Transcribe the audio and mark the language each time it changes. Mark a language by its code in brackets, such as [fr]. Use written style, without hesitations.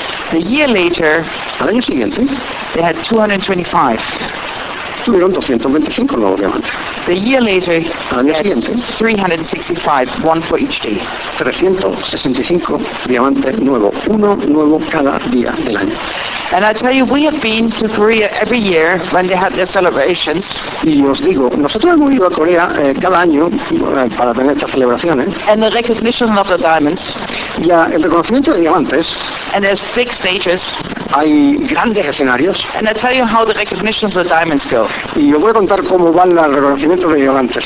[en] The year later. [es] Al año siguiente. [en] They had 225. [es] Tuvieron 225 nuevos diamantes. [en] The year later. [es] Al año siguiente. [en] 365, one for each day. [es] 365 diamantes nuevos, uno nuevo cada día del año. [en] And I tell you, we have been to Korea every year when they had their celebrations. [es] Y os digo, nosotros hemos ido a Corea cada año para tener estas celebraciones. [en] And the recognition of the diamonds. [es] Y el reconocimiento de diamantes. [en] And there's big stages. [es] Hay grandes escenarios. [en] And I tell you how the recognition of the diamonds go. [es] Y os voy a contar cómo va el reconocimiento de diamantes.